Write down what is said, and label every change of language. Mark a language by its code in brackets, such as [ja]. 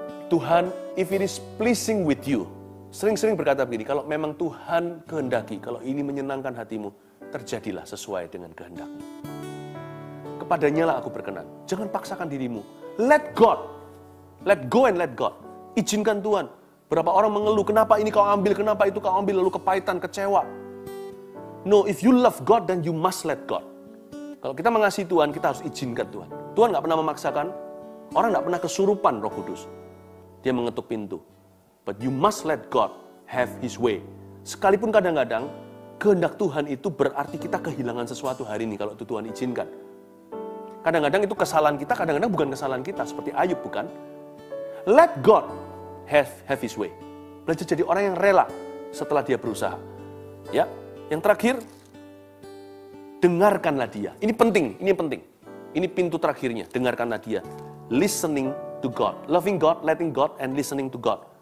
[id] Tuhan, [en] if it is pleasing with you, [id] sering-sering berkata begini, kalau memang Tuhan kehendaki, kalau ini menyenangkan hatimu, terjadilah sesuai dengan kehendak-Mu. Kepadanya lah aku berkenan. Jangan paksakan dirimu. [en] Let God. Let go and let God. [id] Izinkan Tuhan. Berapa orang mengeluh, kenapa ini kau ambil, kenapa itu kau ambil, lalu kepahitan, kecewa. [en] No, if you love God, then you must let God. [id] Kalau kita mengasihi Tuhan, kita harus izinkan Tuhan. Tuhan gak pernah memaksakan, orang gak pernah kesurupan Roh Kudus. Dia mengetuk pintu. [en] But you must let God have His way. [id] Sekalipun kadang-kadang, kehendak Tuhan itu berarti kita kehilangan sesuatu hari ini kalau itu Tuhan izinkan. Kadang-kadang itu kesalahan kita, kadang-kadang bukan kesalahan kita. Seperti Ayub, bukan? [en] Let God have His way. [id] Belajar jadi orang yang rela setelah dia berusaha. Ya, yang terakhir, dengarkanlah dia. Ini penting, ini yang penting. Ini pintu terakhirnya, dengarkanlah dia. [en] Listening to God. Loving God, letting God, and listening to God.